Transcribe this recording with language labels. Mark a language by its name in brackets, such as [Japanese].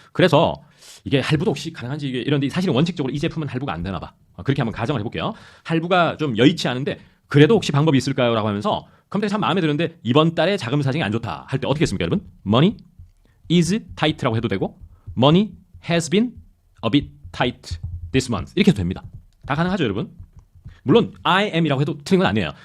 [Korean] 그래서 이게 할부도 혹시 가능한지 이런데 사실은 원칙적으로 이 제품은 할부가 안 되나 봐. 그렇게 한번 가정을 해볼게요. 할부가 좀 여의치 않은데 그래도 혹시 방법이 있을까요? 라고 하면서 컴퓨터가 참 마음에 드는데 이번 달에 자금 사정이 안 좋다 할 때 어떻게 했습니까, 여러분? [English] Money is tight [Korean] 라고 해도 되고 [English] Money has been a bit tight this month [Korean] 이렇게 해도 됩니다. 다 가능하죠, 여러분? 물론 [English] I am [Korean] 이라고 해도 틀린 건 아니에요.